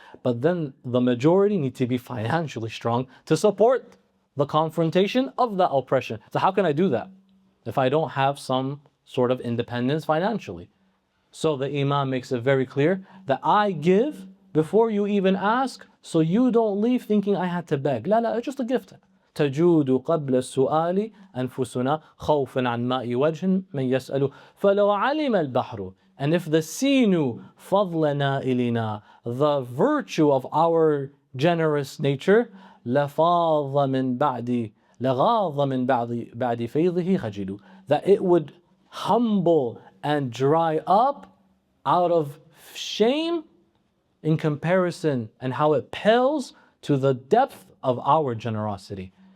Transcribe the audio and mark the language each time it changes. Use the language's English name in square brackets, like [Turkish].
[English] But then the majority need to be financially strong to support the confrontation of that oppression. So how can I do that if I don't have some sort of independence financially? So the Imam makes it very clear that I give before you even ask, so you don't leave thinking I had to beg. [Arabic] لا لا, [English] it's just a gift. [Arabic] تجود قبل السؤال أنفسنا خوفا عن ماء وجه من يسأل فلو علم البحر. [English] And if the sea knew [Arabic] فضل نائلنا, [English] the virtue of our generous nature, [Arabic] لفاض من بعد لغاض من بعد فيضه خجل, [English] that it would humble and dry up out of shame in comparison and how it pales to the depth of our generosity.